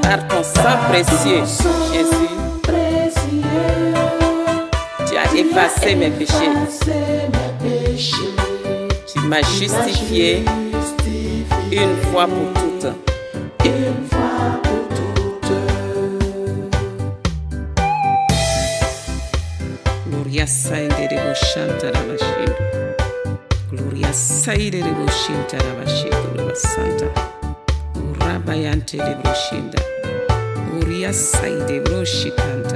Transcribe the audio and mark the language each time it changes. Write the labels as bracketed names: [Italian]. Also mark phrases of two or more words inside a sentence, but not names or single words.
[French] par ton sang précieux, Jésus. Précieux, Tu as effacé mes péchés. effacé mes péchés. Tu m'as justifié une fois pour toutes. Une fois pour toutes. Gloria saide de boshanta rabashindo. Gloria saide de boshinta rabashindo basanta. Urabayante de boshinda. Gloria saide broshikanta.